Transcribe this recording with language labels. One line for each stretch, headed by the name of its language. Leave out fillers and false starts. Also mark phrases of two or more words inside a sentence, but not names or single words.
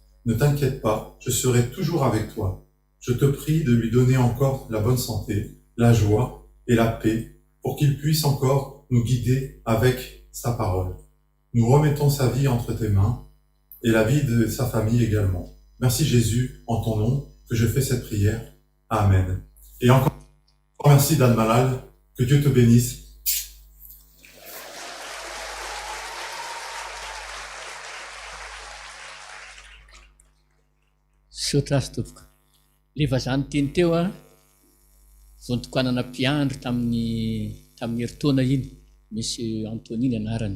French: Ne t'inquiète pas, je serai toujours avec toi. Je te prie de lui donner encore la bonne santé, la joie et la paix pour qu'il puisse encore nous guider avec sa parole. Nous remettons sa vie entre tes mains et la vie de sa famille également. Merci Jésus, en ton nom, que je fais cette prière. Amen. Et encore merci Dan Malal, que Dieu te bénisse.
Malagasy: Sotra azy tompoko. Leva zany teny teo a, vontokoanana mpiandry tamin'ny heritaona iny, Monsieur Antonine anarany.